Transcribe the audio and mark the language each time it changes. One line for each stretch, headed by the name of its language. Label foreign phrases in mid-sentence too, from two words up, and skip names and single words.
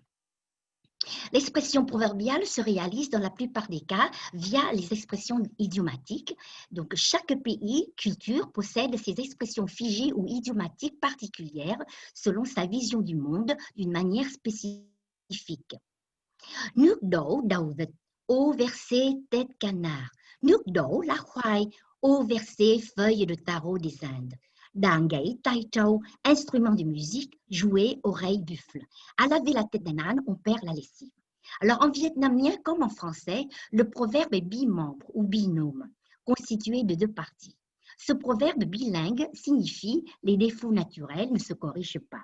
French: L'expression proverbiale se réalise dans la plupart des cas via les expressions idiomatiques. Donc, chaque pays, culture, possède ses expressions figées ou idiomatiques particulières selon sa vision du monde d'une manière spécifique.
Vietnamese: Nước đổ đầu vịt,
French: ô versé tête canard.
Vietnamese: Nước đổ lá khoai,
French: ô versé feuille de tarot des Indes.
Vietnamese: Đàn gãy tai trâu,
French: instrument de musique, jouet, oreille buffle. À laver la tête d'un âne, on perd la lessive. Alors en vietnamien comme en français, le proverbe est bimembre ou binôme, constitué de 2 parties. Ce proverbe bilingue signifie « les défauts naturels ne se corrigent pas ».